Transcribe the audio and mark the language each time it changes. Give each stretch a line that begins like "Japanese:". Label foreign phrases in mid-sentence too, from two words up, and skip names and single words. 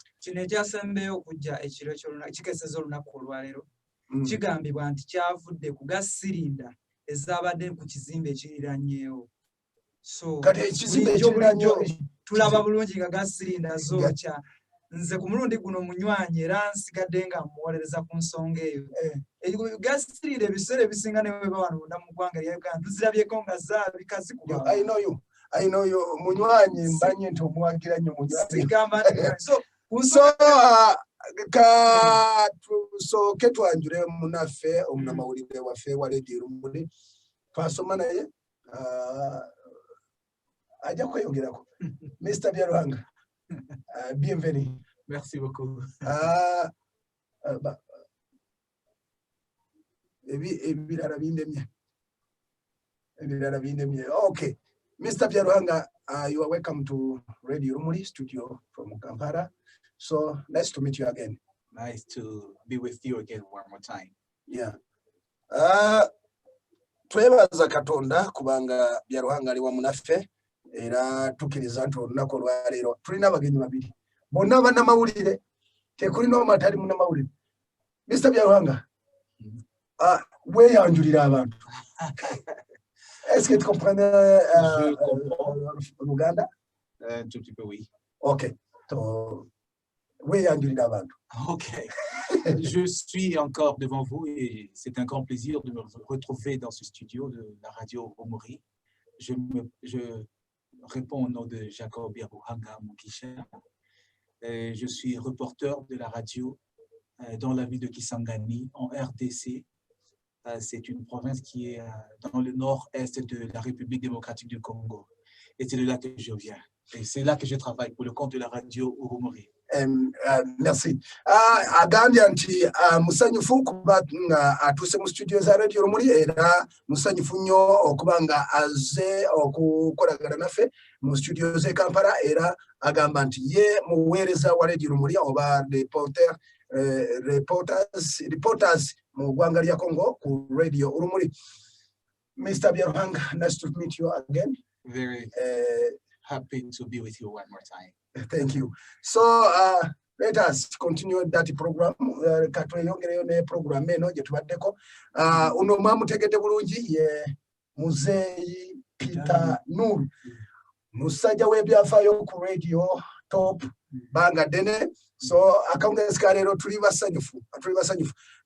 Ganda: kino ekyasembeyo okujja ekiro ky'olunaku kikeseza olunaku olwaleero kigambibwa nti kyavudde ku gasirinda ezabadde ku kizimbe ekiriranyeewo so kati ekizimbe ekiriranyeewo tulaba bulungi nga gasirinda zookya nze ku mulundi guno munywanyi era nsigadde nga muwolereza ku nsonga eyo gasirinda ebiseera ebisinga ne bwe bawano mu ggwanga lya Uganda tuzirabyeko nga zaabika zikuba
English: I know you
Ganda: munywanyi mbanye nti omuwagira nnyo munywanyi so ketwanjure munafe omunamawulire waffe wa Radio Urumuri twasoma naye ajja kweyongerako Mr.
French: Byaruhanga bienvenue. Merci beaucoup.
Ganda: Ebirara bindemye. Okay. Mr.
English: Byaruhanga, you are welcome to Radio Urumuri studio from Kampala. So nice to meet you again. Nice to be with you again one more time. Yeah.
Ganda: Twebaza Katonda kubanga Byaruhanga ali wamu naffe era tukiriza nti olunaku olwaleero tulina abagenyi babiri bonna bannamawulire tekuli n'omatali munnamawulire. Mr. Byaruhanga, weeyanjulira abantu.
French: Est-ce que tu comprends l'Ouganda? Un tout petit peu, oui.
Ganda: Ok. Weeyanjulira abantu. Ok.
French: Je suis encore devant vous et c'est un grand plaisir de me retrouver dans ce studio de la Radio Urumuri. Je réponds au nom de Jacob Yaruhanga Mukisha. Je suis reporter de la radio dans la ville de Kisangani, en RDC. C'est une province qui est dans le nord-est de la République démocratique du Congo. Et c'est de là que je viens. Et c'est là que je travaille pour le compte de la Radio Urumuri. Merci.
Ganda: Agambye nti musanyufu kuba nga atuse mu studio za Radio Urumuri era musanyufu nnyo okuba nga aze okukolagana naffe mu studio ze Kampala era agamba nti ye muweereza wa Radio Urumuri oba reporters mu ggwanga lya Congo ku Radio Urumuri.
English: Mr. Byaruhanga, nice to meet you again. Very happy to be with you one more time. Thank you. So let us continue that program.
Ganda: Katweyongereyo ne program eno gye tubaddeko. Uno mwamutegedde bulungi ye Muzeeyi Peter Nuru. Musajja w'ebyafaayo ku radio top banga dene. So akawungeska leero tuli basanyufu.